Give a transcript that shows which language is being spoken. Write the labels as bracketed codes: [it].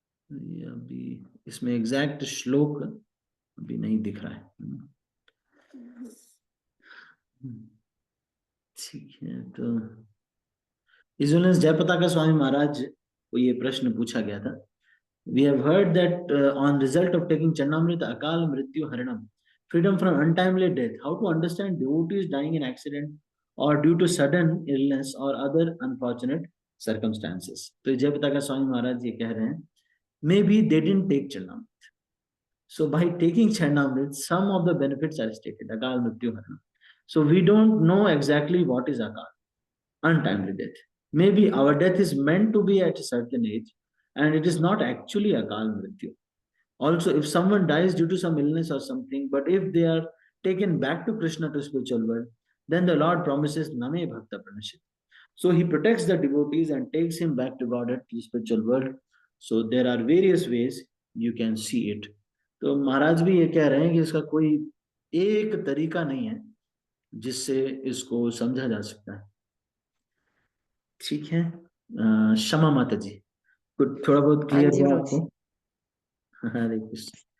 [hi] ये अभी इसमें एग्जैक्ट श्लोक अभी नहीं दिख रहा है। ठीक है। तो जयपताका स्वामी महाराज को ये प्रश्न पूछा गया था। [en] We have heard that on result of taking Chanamrita, Akal Mrityu Haranam, freedom from untimely death, how to understand devotees dying in accident or due to sudden illness or other unfortunate circumstances. [hi] तो जयपताका स्वामी महाराज ये कह रहे हैं, [en] maybe they didn't take Chanamrita. So by taking Chanamrita, some of the benefits are stated, Akal Mrityu Haranam. So we don't know exactly what is akal, untimely death. Maybe our death is meant to be at a certain age, and it is not actually akal mrityu. Also, if someone dies due to some illness or something, but if they are taken back to Krishna, to spiritual world, then the Lord promises Name Bhakta Pranashit. So he protects the devotees and takes him back to God at the spiritual world. So there are various ways you can see it. [hi] तो महाराज भी ये कह रहे हैं कि इसका कोई एक तरीका नहीं है जिससे इसको समझा जा सकता है। ठीक है, क्षमा माता जी, कुछ थोड़ा बहुत हाँ क्लियर जी हुआ प्रभु आपको? जी। हरे कृष्ण।